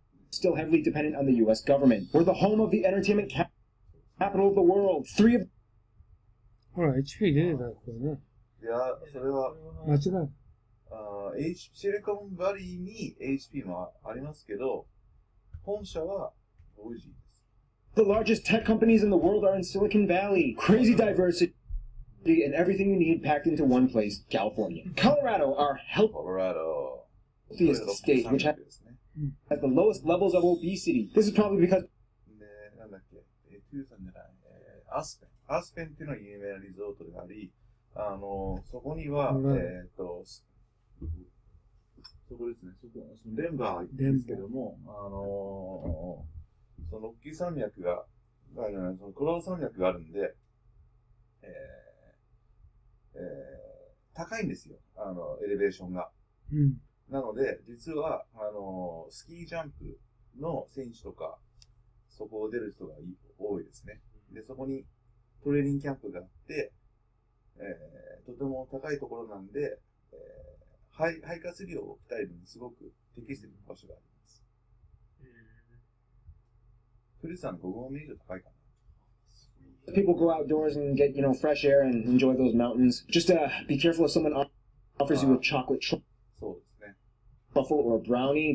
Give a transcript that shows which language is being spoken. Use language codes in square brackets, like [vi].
[en] still heavily dependent on the U.S. government. We're the home of the entertainment capital of the world. 3 of [ja] ほら、HP 出てたよ、これね。いや、それは、間違い。シリコンバリーに HP もありますけど、本社はボイジーです。 [en] the largest tech companies in the world are in Silicon Valley. Crazy diversity and everything you need packed into one place, California. Colorado, our healthiest state, which has the lowest levels of obesity. This is probably because [ja] なんだっけ、トゥーさんじゃない、アスペン。アスペンっていうのは有名なリゾートであり、そこには、そこですね、そのデンバーですけども、そのロッキー山脈が、そのコロラド山脈があるんで、高いんですよ、エレベーションが。うん。なので、実は、スキージャンプの選手とか、そこを出る人が多いですね。で、そこにトレーニングキャンプがあって、とても高いところなんで、肺活量を鍛えるのにすごく適している場所があります。富士山5合目以上高いかな。 [en] people go outdoors and get, fresh air and enjoy those mountains. Just be careful if someone offers you a chocolate truffle or a brownie.